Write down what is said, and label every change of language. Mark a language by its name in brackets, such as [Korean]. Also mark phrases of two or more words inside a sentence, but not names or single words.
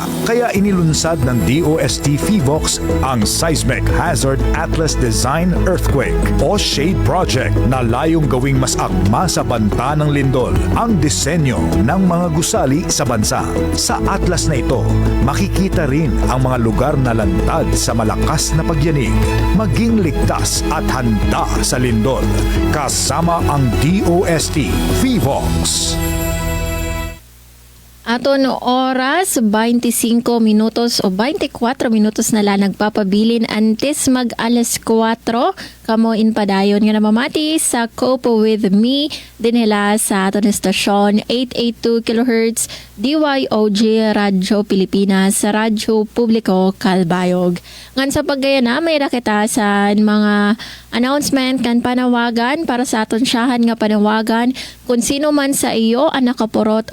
[Filipino] Kaya inilunsad ng DOST FIVOX ang Seismic Hazard Atlas Design Earthquake o SHADE Project na layong gawing mas akma sa banta ng lindol ang disenyo ng mga gusali sa bansa. Sa atlas na ito, makikita rin ang mga lugar na lantad sa malakas na pagyanig, maging ligtas at handa sa lindol. Kasama ang DOST FIVOX. [Waray] Aton oras, 25 minutos o 24 minutos na lang nagpapabilin antes mag alas 4. kamo in padayon nga namamati sa Cope with Me dinhila sa aton estasyon 882 kHz DYOG Radyo Pilipinas sa Radyo Publiko Kalbayog. Ngan sa paggayana may rakita sa mga announcement kan panawagan para sa aton siyahan nga panawagan kung sino man sa iyo ang nakapurot